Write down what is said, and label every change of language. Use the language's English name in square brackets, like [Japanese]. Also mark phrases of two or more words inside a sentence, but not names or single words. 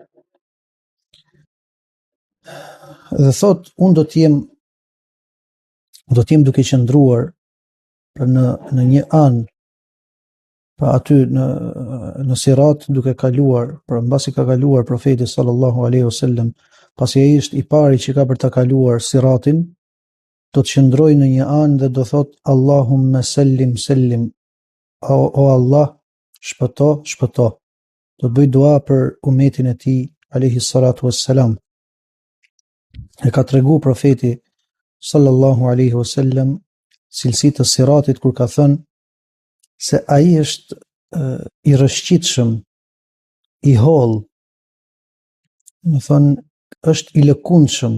[Albanian] Dhe thot, unë do të jem duke qëndruar në një anë, pra aty në sirat duke kaluar, pra mbasi ka kaluar profeti [Arabic] صلى الله عليه وسلم, [Albanian] pasi ai është i pari që ka për ta kaluar siratin, do të qëndroj në një anë dhe do thot [Arabic] اللهم سلم سلم, [Albanian] o Allah, shpëto, shpëto. Do të bëj dua për umetin e tij [Arabic] عليه الصلاة والسلام. [Albanian] E ka tregu profeti [Arabic] صلى الله عليه وسلم [Albanian] cilësitë të siratit kur ka thënë se ai është i rrëshqitshëm, i holl, do thënë është i lëkundshëm.